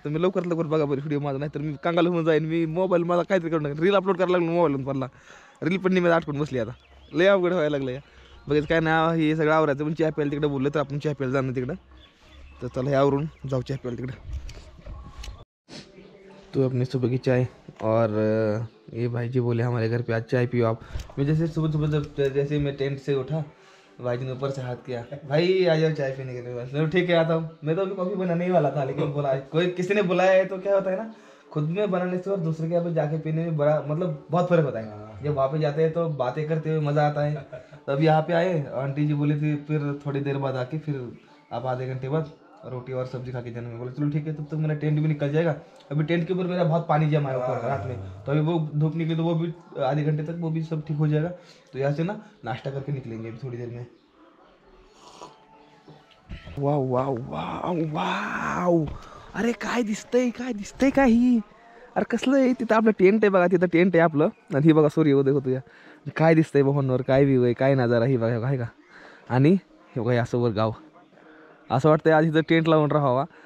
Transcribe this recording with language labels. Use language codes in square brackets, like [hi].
[mr] तुम्ही लवकरात बघा बरं व्हिडिओ माझा नाही तर मी कांगाल होऊन जाईन. मी मोबाईल माझा काहीतरी करू नका रील अपलोड करायला लागलो मोबाईलवरून पडला रील पण मी आठवण बसली आता लय अवघड व्हायला लागलं या बघायचं काय नाही हे सगळं आवरायचं. पण चहा प्यायला तिकडे बोललं तर आपण चहा प्यायला जाणं तिकडं. तर चला हे आवरून जाऊ चहा प्यायला तिकडं. [hi] तो अपने सुबह की चाय और ये भाई जी बोले हमारे घर पे आज चाय पियो आप. मैं जैसे सुबह जैसे मैं टेंट से उठा भाई जी ने ऊपर से हाथ किया भाई आ जाओ चाय पीने के लिए. चलो ठीक है आता हूँ. मैं तो अभी कॉफी बनाने ही वाला था लेकिन बोला कोई किसी ने बुलाया है तो क्या होता है ना खुद में बनाने से और दूसरे के यहाँ पे जाके पीने में बड़ा मतलब बहुत फर्क होता है. जब वहाँ पे जाते हैं तो बातें करते हुए मज़ा आता है. तब यहाँ पे आए आंटी जी बोली थी फिर थोड़ी देर बाद आके फिर आप आधे घंटे बाद रोटी और सब्जी खा के जाने में बोले चलो ठीक है तब तक मेरा टेंट भी निकल जाएगा. अभी टेंट के ऊपर मेरा बहुत पानी जमा है ऊपर रात में तो अभी वो धूप निकली तो वो भी आधे घंटे तक वो भी सब ठीक हो जाएगा. तो यहाँ से ना नाश्ता करके निकलेंगे अभी थोड़ी देर में. [mr] वाव वाव वाव वाव अरे काय दिसतंय काय ही अरे कसलं आहे तिथं आपलं टेंट आहे बघा तिथं टेंट आहे आपलं आणि ही बघा सूर्योदय होतो या काय दिसतंय भावांवर काय व्ह्यू आहे काय नजारा ही बघा आहे का. आणि हे बघा असं वर गाव असं वाटतंय आज इथं टेंट लावून राहावा.